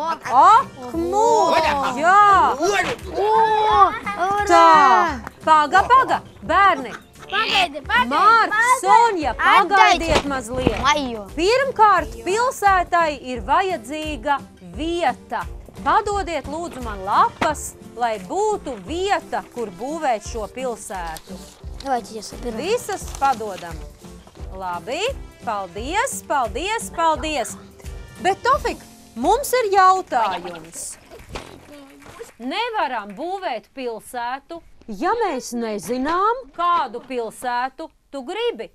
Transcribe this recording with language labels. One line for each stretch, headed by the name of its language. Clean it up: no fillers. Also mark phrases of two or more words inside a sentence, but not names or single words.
Latvian: Ak, nu, jā. Tā, paga. Bērni, Pagaidi. Mārks, Sonja, pagaidiet mazliet. Majo. Pirmkārt, pilsētai ir vajadzīga vieta. Padodiet lūdzu man lapas, lai būtu vieta, kur būvēt šo pilsētu.
Russian: Давайте я соберу.
Latvian: Visas padodam. Labi, paldies. Bet, Tofik, mums ir jautājums. Nevaram būvēt pilsētu, ja mēs nezinām, kādu pilsētu tu gribi.